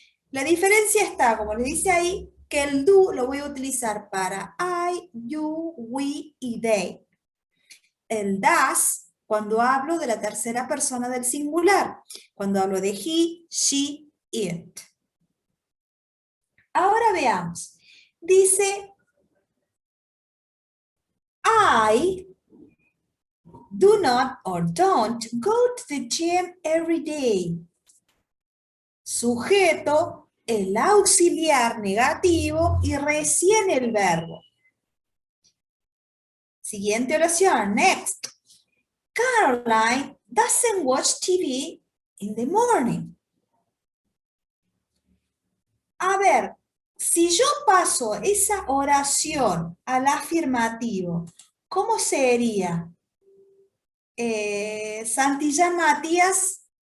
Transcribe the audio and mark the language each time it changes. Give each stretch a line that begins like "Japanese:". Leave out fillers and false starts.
Spanish: La diferencia está, como les dice ahí, que el do lo voy a utilizar para I, you, we y they. El das, cuando hablo de la tercera persona del singular, cuando hablo de he, she, it. Ahora veamos. Dice,
English: I do not or don't go to the gym every day.
Spanish: Sujeto, el auxiliar negativo y recién el verbo. Siguiente oración, next.
English: Caroline doesn't watch TV in the morning.
Spanish: A ver, si yo paso esa oración al afirmativo, ¿cómo sería? Santillán Matías.